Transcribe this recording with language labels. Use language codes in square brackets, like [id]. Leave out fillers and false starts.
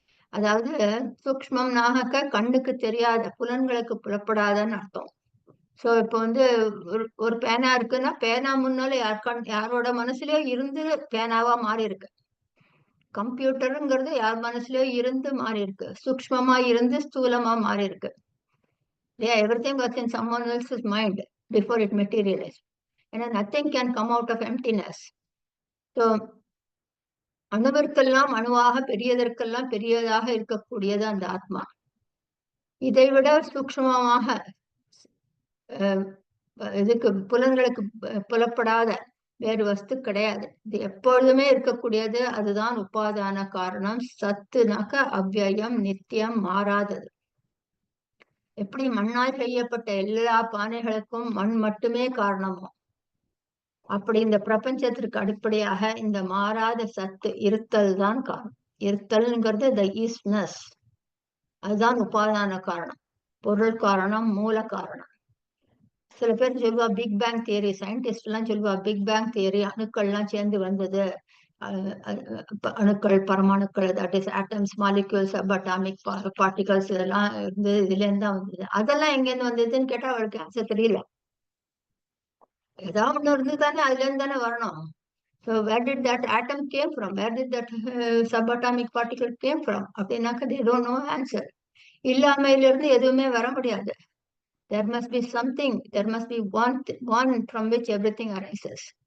[ta] அதாவது சூக்ஷ்மம்னாக கண்ணுக்கு தெரியாத, புலன்களுக்கு புலப்படாதன்னு அர்த்தம். சோ இப்போ ஒரு பேனா இருக்குன்னா, பேனா முன்னால யாரோட மனசுலயோ இருந்து பேனாவா மாறி இருக்கு. கம்ப்யூட்டருங்கிறது யார் மனசுலயோ இருந்து மாறி இருக்கு. சூக்ஷ்மமா இருந்து ஸ்தூலமா மாறி இருக்கு. [en] Everything was in someone else's mind before it materialized. And nothing can come out of emptiness. [ta] So அணுவிற்கெல்லாம் அணுவாக, பெரியதற்கெல்லாம் பெரியதாக இருக்கக்கூடியது அந்த ஆத்மா. இதைவிட சூக்ஷ்மமாக இதுக்கு புலன்களுக்கு புலப்படாத வேறு வஸ்து கிடையாது. இது எப்பொழுதுமே இருக்கக்கூடியது. அதுதான் உபாதான காரணம். சத்துனாக்க அவ்யயம், நித்தியம், மாறாதது. எப்படி மண்ணால் செய்யப்பட்ட எல்லா பானைகளுக்கும் மண் மட்டுமே காரணமோ, அப்படி இந்த பிரபஞ்சத்திற்கு அடிப்படையாக இந்த மாறாத சத்து இருத்தல் தான் காரணம். இருத்தல்ங்கிறது த ஈஸ்னஸ். அதுதான் உபாதான காரணம், பொருள் காரணம், மூல காரணம். சில பேர் சொல்லுவா பிக் பேங் தியரி, சயின்டிஸ்ட் எல்லாம் சொல்லுவா பிக் பேங் தியரி, அணுக்கள்லாம் சேர்ந்து வந்தது. அணுக்கள், பரமாணுக்கள், that is atoms, molecules, subatomic particles, இதெல்லாம் இருந்து இதுல இருந்து தான் வந்தது. அதெல்லாம் எங்கேருந்து வந்ததுன்னு கேட்டா அவளுக்கு ஆன்சர் தெரியல. ஏதாவது ஒண்ணு இருந்து தானே அதுல இருந்து தானே வரணும். [en] So where did that atom came from? Where did that subatomic particle came from? அப்படின்னாக்க they don't know answer. [ta] இல்லாமையில இருந்து எதுவுமே வர முடியாது. [en] There must be something. There must be one from which everything arises.